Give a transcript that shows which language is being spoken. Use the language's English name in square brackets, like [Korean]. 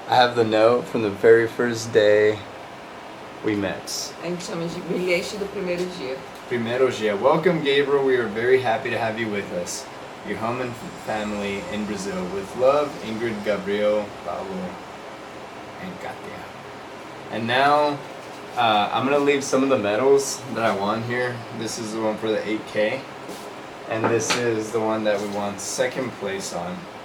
[English] I have the note from the very first day we met. [Portuguese] A gente chama de bilhete do primeiro dia. Primero dia. [English] Welcome, Gabriel. We are very happy to have you with us. Your home and family in Brazil. With love, Ingrid, Gabriel, Paulo, and Katia. And now, I'm going to leave some of the medals that I won here. This is the one for the 8K. And this is the one that we won second place on.